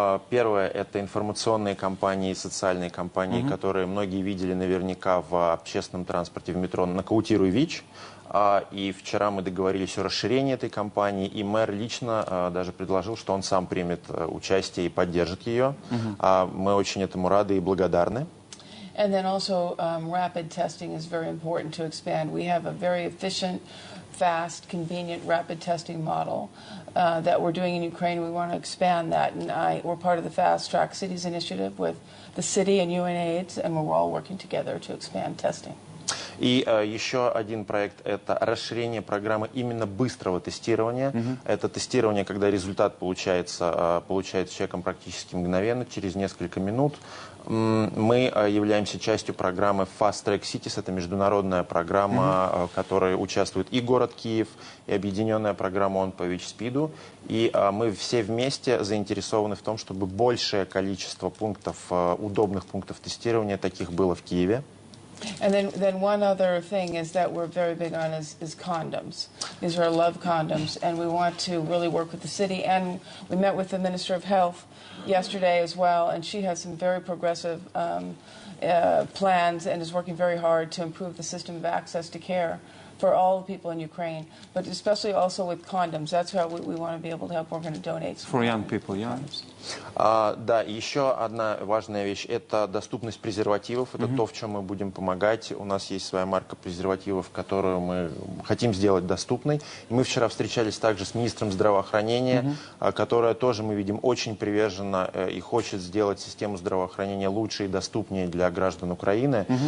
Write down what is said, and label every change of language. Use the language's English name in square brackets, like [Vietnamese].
[Russian] Первое – это информационные кампании, социальные кампании, которые многие видели наверняка в общественном транспорте, в метро «Нокаутируй ВИЧ». И вчера мы договорились о расширении этой кампании, и мэр лично даже предложил, что он сам примет участие и поддержит ее. Мы очень этому рады и благодарны. [English] And then also rapid testing is very important to expand. We have a very efficient, fast, convenient rapid testing model that we're doing in Ukraine. We want to expand that, and we're part of the Fast Track Cities initiative with the city and UNAIDS, and we're all working together to expand testing. [Russian] И еще один проект – это расширение программы именно быстрого тестирования. Это тестирование, когда результат получается человеком практически мгновенно, через несколько минут. Мы являемся частью программы Fast Track Cities. Это международная программа, в которой участвует и город Киев, и объединенная программа «Он по ВИЧ-СПИДу». И мы все вместе заинтересованы в том, чтобы большее количество пунктов, удобных пунктов тестирования таких было в Киеве. [English] And then one other thing is that we're very big on is condoms. These are love condoms, and we want to really work with the city. And we met with the Minister of Health yesterday as well, and she has some very progressive plans and is working very hard to improve the system of access to care for all people in Ukraine, but especially also with condoms. That's how we want to be able to help. We're going to donate some For young people, condoms. [Russian] Да, еще одна важная вещь – это доступность презервативов. Это то, в чем мы будем помогать. У нас есть своя марка презервативов, которую мы хотим сделать доступной. И мы вчера встречались также с министром здравоохранения, которая тоже, мы видим, очень привержена и хочет сделать систему здравоохранения лучше и доступнее для граждан Украины.